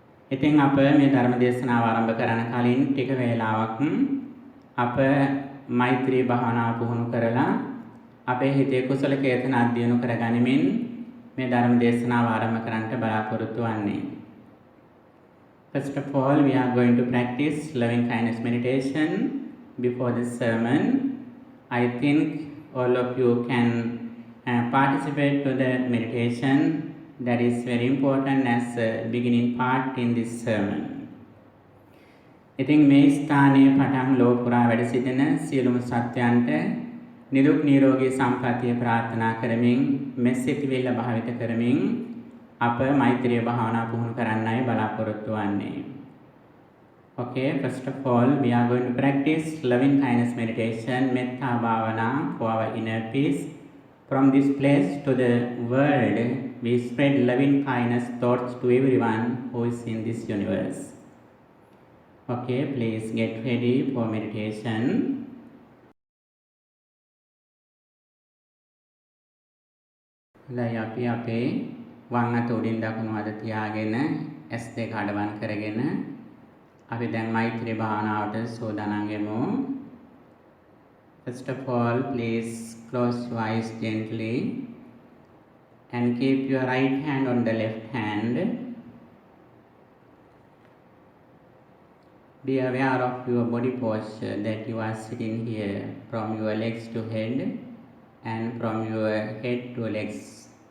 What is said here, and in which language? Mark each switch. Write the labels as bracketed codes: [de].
[si] ඉතින් අප මේ ධර්ම දේශනාව ආරම්භ කරන කලින් ටික වේලාවක් අප මෛත්‍රී භාවනාව පුහුණු කරලා අපේ හිතේ කුසල චේතන අධ්‍යයන කරගනිමින් මේ ධර්ම දේශනාව ආරම්භ කරන්නට බලාපොරොත්තු වෙන්නේ. [en] First of all, we are going to practice loving kindness meditation before this sermon. I think all of you can participate to the meditation. That is very important as a beginning part in this sermon. [si] ඉතින් මේ ස්ථානයේ පටන් ලෝපුරා වැඩ සිටින සියලුම සත්‍යයන්ට නිදුක් නිරෝගී සම්පන්නිය ප්‍රාර්ථනා කරමින් මෙසිතවිල්ල භාවිත කරමින් අප මෛත්‍රී භාවනා පුහුණු කරන්නයි බලාපොරොත්තු වෙන්නේ. [en] Okay, first of all, we are going to practice loving kindness meditation, metta bhavana for our inner peace. From this place to the world, we spread loving kindness thoughts to everyone who is in this universe. Okay, please get ready for meditation. [si] දැන් අපි අපේ වම් අත උඩින් දකුණු අත තියාගෙන S2 අඩවන් කරගෙන අපි දැන් මෛත්‍රී භාවනාවට සූදානම් වෙමු. [en] First of all, please close your eyes gently and keep your right hand on the left hand. Be aware of your body posture, that you are sitting here from your legs to head and from your head to legs.